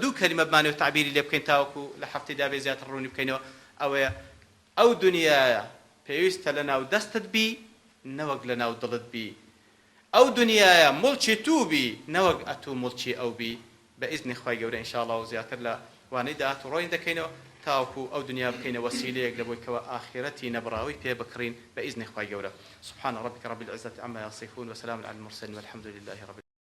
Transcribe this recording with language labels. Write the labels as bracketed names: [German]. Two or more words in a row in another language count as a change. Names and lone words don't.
[Central Kurdish] دوو کەلیمە بمانێ و تعبیری لێ بکەین تاوەکو لە هەفتەیدا بێ زیاتر ڕوونی بکەینەوە ئەوەیە ئەو دنیایە پێویستە لە ناو دەستت بی نەوەک لە ناو دڵت بی ئەو دنیایە مڵکی تو بی نەوەک ئەتوو مڵکی ئەو بی بە ئیزنی خوای گەورە [Arabic] ئینشاء الله [Central Kurdish] و زیاتر لە وانەی داهاتوو ڕۆنی دەکەینەوە تاوەکو ئەو دنیا بکەینە وەسیلەیەک لەبۆی کەوە ئاخرەتی نەبڕاوی پێ بکڕین بە ئیزنی خوای گەورە [Arabic] سبحان ربك رب العزة عما يصفون وسلام على المرسلين والحمد لله رب